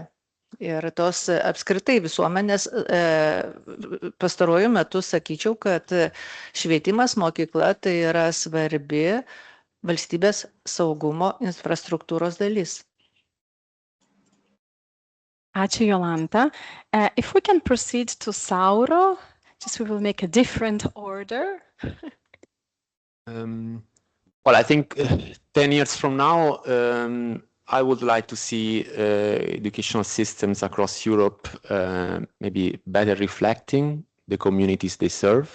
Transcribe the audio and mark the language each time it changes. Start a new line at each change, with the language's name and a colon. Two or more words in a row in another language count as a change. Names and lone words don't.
Lithuanian: Ir tos apskritai visuomenės pastaruoju metu sakyčiau, kad švietimas mokykla tai yra svarbi valstybės saugumo infrastruktūros dalis. Ačiū, Jolanta.
English: If we can proceed to Sauro, just we will make a different order. Well, I think 10 years from now, I would like to see educational systems across Europe maybe better reflecting the communities they serve.